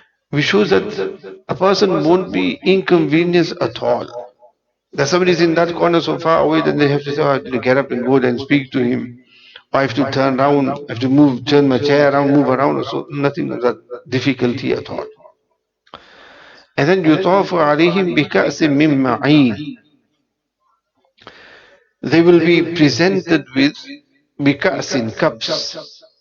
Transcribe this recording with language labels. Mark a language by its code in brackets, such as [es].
[en] Which shows that a person won't be inconvenienced at all. That somebody is in that corner so far away, then they have to say, oh, I have to get up and go there and speak to him. I have to turn around, I have to move, turn my chair around, move around, so nothing of that difficulty at all. And then [ar] يُطَافُ عَلَيْهِمْ بِكَأْسٍ مِّن مَّعِينٍ. [en] They will be presented with بِكَأْسٍ, cups.